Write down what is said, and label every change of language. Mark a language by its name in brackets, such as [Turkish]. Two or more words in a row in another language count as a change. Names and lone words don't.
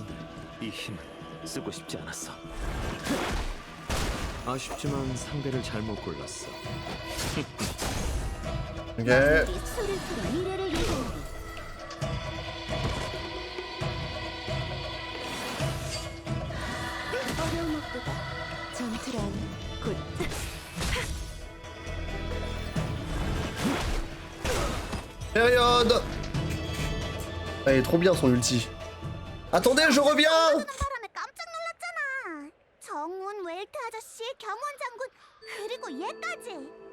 [Korean] 이 힘을 쓰고 싶지 않았어. 아쉽지만 상대를 잘못 골랐어. Ok. 만물이 술을 풀어 미래를 이루리. 어려운 것보다 전투란 곧 [French] Période. Elle est trop bien son ulti. Attendez, je reviens! [Korean] 바람에 깜짝 놀랐잖아. 정운 웰트 아저씨, 경원 장군, 그리고 얘까지.